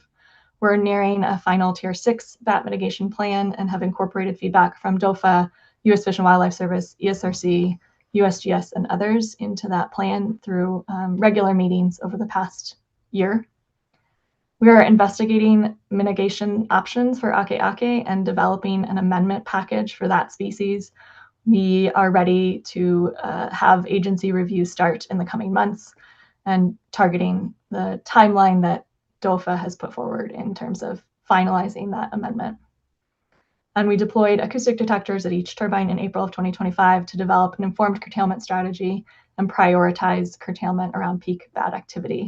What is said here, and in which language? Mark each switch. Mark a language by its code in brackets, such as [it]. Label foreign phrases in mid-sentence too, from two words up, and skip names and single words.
[en] We're nearing a final Tier 6 bat mitigation plan and have incorporated feedback from DOFA, U.S. Fish and Wildlife Service, ESRC, USGS, and others into that plan through regular meetings over the past year. We are investigating mitigation options for ʻakēʻakē and developing an amendment package for that species. We are ready to have agency review start in the coming months and targeting the timeline that DOFA has put forward in terms of finalizing that amendment. And we deployed acoustic detectors at each turbine in April of 2025 to develop an informed curtailment strategy and prioritize curtailment around peak bat activity.